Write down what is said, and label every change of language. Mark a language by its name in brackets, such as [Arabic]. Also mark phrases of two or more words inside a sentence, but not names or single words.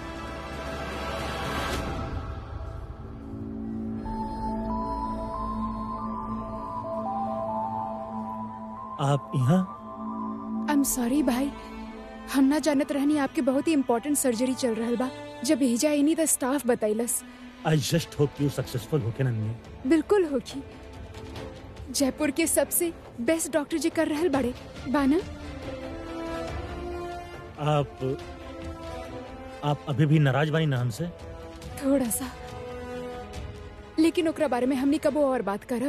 [Bhojpuri] आप यहाँ? [English] I am sorry [Bhojpuri] भाई, हम ना जानत रहनी आपके बहुत ही इम्पोर्टेंट सर्जरी चल रहल बा। जब भेजा इनी तो स्टाफ बताइलस। [English] I just hope you successful [Bhojpuri] होके नन्ही। बिल्कुल होगी, जयपुर के सबसे बेस्ट डॉक्टर जी कर रहल बड़े बाना। आप अभी भी नाराज बानी ना हमसे? थोड़ा सा, लेकिन ओकरा बारे में हमनी कबो और बात करब।